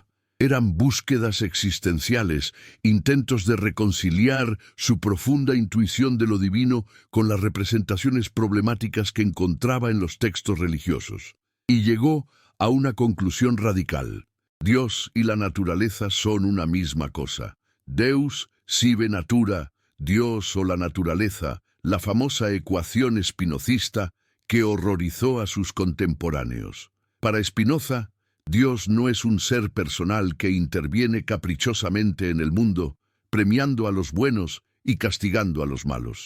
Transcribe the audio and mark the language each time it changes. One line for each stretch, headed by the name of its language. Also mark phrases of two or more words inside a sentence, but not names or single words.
Spanish: Eran búsquedas existenciales, intentos de reconciliar su profunda intuición de lo divino con las representaciones problemáticas que encontraba en los textos religiosos. Y llegó a una conclusión radical. Dios y la naturaleza son una misma cosa.
Latin: Deus sive natura,
Spanish: Dios o la naturaleza, la famosa ecuación spinozista que horrorizó a sus contemporáneos. Para Spinoza, Dios no es un ser personal que interviene caprichosamente en el mundo, premiando a los buenos y castigando a los malos.